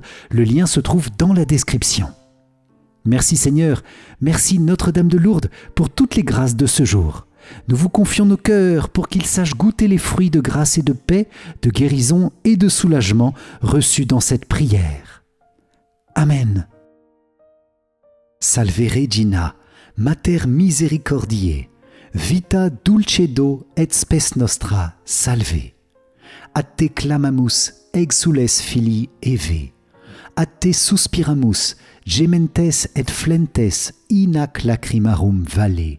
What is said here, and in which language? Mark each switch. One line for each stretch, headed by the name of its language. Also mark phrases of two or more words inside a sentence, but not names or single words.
French: Le lien se trouve dans la description. Merci Seigneur, merci Notre-Dame de Lourdes pour toutes les grâces de ce jour. Nous vous confions nos cœurs pour qu'ils sachent goûter les fruits de grâce et de paix, de guérison et de soulagement reçus dans cette prière. Amen.
Latin: Salve Regina, Mater misericordiae, vita dulcedo et spes nostra, salve. A te clamamus, exsules filii Eve. A te suspiramus, gementes et flentes inac lacrimarum vale.